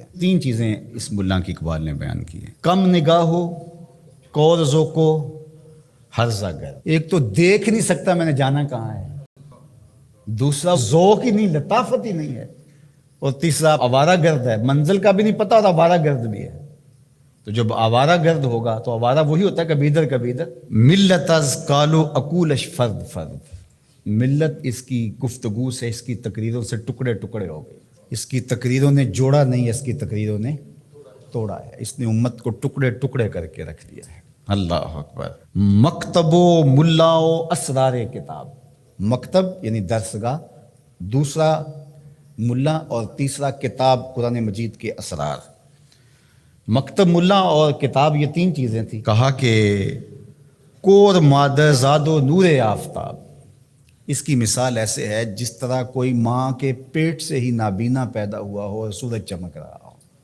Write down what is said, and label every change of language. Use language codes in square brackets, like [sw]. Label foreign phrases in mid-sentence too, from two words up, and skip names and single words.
[ur] 3 چیزیں اس ملا کی اقبال نے بیان کی ہیں: کم نگاہ ہو، کور ذوق ہو، ہرزہ گرد. ایک تو دیکھ نہیں سکتا میں نے جانا کہاں ہے، دوسرا ذوق ہی نہیں، لطافت ہی نہیں ہے، اور تیسرا آوارہ گرد ہے، منزل کا بھی نہیں پتا اور آوارہ گرد بھی ہے. تو جب آوارہ گرد ہوگا تو آوارہ وہی ہوتا ہے کبھی ادھر کبھی ادھر. [fa] ملت از کالو اکولش فرد فرد، [ur] ملت اس کی گفتگو سے، اس کی تقریروں سے ٹکڑے ٹکڑے ہو گئے. اس کی تقریروں نے جوڑا نہیں، اس کی تقریروں نے توڑا ہے. اس نے امت کو ٹکڑے ٹکڑے کر کے رکھ دیا ہے. اللہ اکبر. [fa] مکتب و ملا و اسرار کتاب، [ur] مکتب یعنی درسگاہ، دوسرا ملا، اور تیسرا کتاب قرآن مجید کے اسرار. مکتب، ملا اور کتاب، یہ 3 چیزیں تھیں. کہا کہ [fa] کور مادر زاد و نور آفتاب، [ur] اس کی مثال ایسے ہے جس طرح کوئی ماں کے پیٹ سے ہی نابینا پیدا ہوا ہو اور سورج چمک رہا ہو.